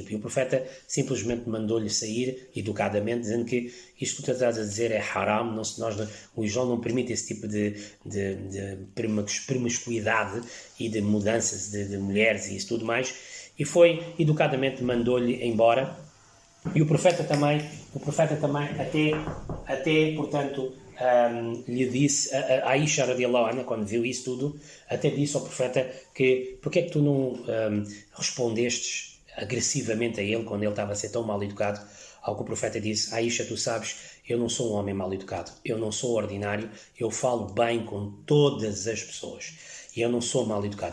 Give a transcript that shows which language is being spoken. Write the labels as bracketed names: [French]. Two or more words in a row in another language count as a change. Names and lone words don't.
[Portuguese] E o profeta simplesmente mandou-lhe sair, educadamente, dizendo que isto que tu estás a dizer é haram, o Islão não permite esse tipo de promiscuidade e de mudanças de mulheres e isso tudo mais. E foi, educadamente, mandou-lhe embora. E o profeta também até portanto, lhe disse, a Aisha [Arabic] رضي الله عنها, [Portuguese] quando viu isso tudo, até disse ao profeta que: porque é que tu não respondestes agressivamente a ele quando ele estava a ser tão mal educado? Ao que o profeta disse: Aisha, tu sabes, eu não sou um homem mal educado, eu não sou ordinário, eu falo bem com todas as pessoas, e eu não sou mal educado.